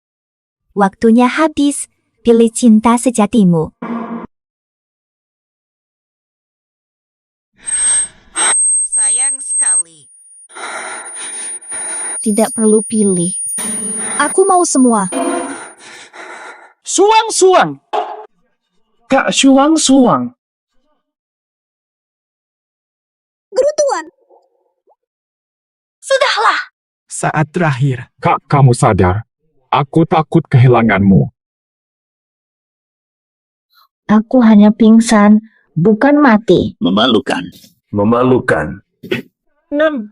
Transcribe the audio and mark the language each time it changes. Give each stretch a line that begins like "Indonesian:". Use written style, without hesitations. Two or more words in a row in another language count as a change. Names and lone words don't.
Indonesian: Waktunya habis. pilih cinta sejatimu. Sayang sekali. Tidak perlu pilih. Aku mau semua. Suang-suang. Kak suang-suang. Gerutuan. Sudahlah. Saat terakhir. Kak, kamu sadar? Aku takut kehilanganmu. Aku hanya pingsan, bukan mati. Memalukan. Memalukan. 6.